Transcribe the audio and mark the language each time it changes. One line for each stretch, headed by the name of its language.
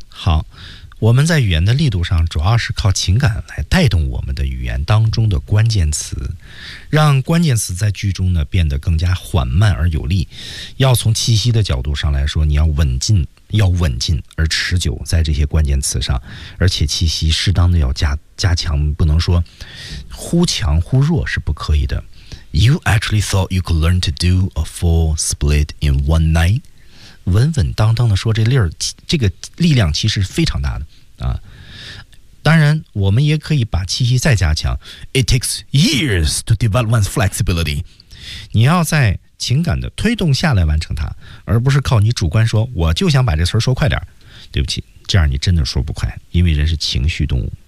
Chinese: 好，我们在语言的力度上主要是靠情感来带动我们的语言当中的关键词，让关键词在句中呢变得更加缓慢而有力。要从气息的角度上来说，你要稳进，要稳进而持久在这些关键词上，而且气息适当的要加强，不能说忽强忽弱是不可以的。
English: You actually thought you could learn to do a full split in one night?
Chinese: 稳稳当当的说这力儿，这个力量其实非常大的啊。当然，我们也可以把气息再加强。
English: It takes years to develop one's flexibility.
Chinese: 你要在情感的推动下来完成它，而不是靠你主观说我就想把这词儿说快点，对不起，这样你真的说不快，因为人是情绪动物。